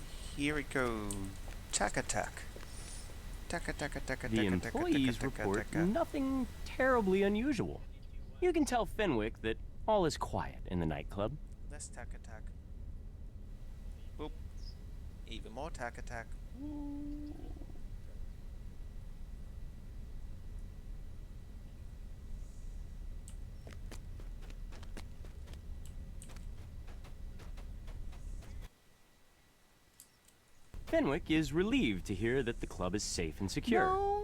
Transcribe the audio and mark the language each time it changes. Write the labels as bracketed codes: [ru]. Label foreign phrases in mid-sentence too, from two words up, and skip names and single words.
[en] Here we go. Tack attack. Taka taka taka The taka taka taka employees taka report taka. nothing terribly unusual. You can tell Fenwick that all is quiet in the nightclub. Let's tack attack. Boop. Even more tack attack. Fenwick is relieved to hear that the club is safe and secure.